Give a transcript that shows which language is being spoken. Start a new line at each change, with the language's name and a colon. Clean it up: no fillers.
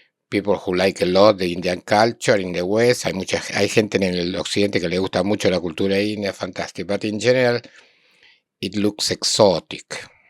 English: People who like a lot the Indian culture in the West.
Spanish: Hay gente en el occidente que le gusta mucho la cultura india, fantastic.
English: But in general, it looks exotic.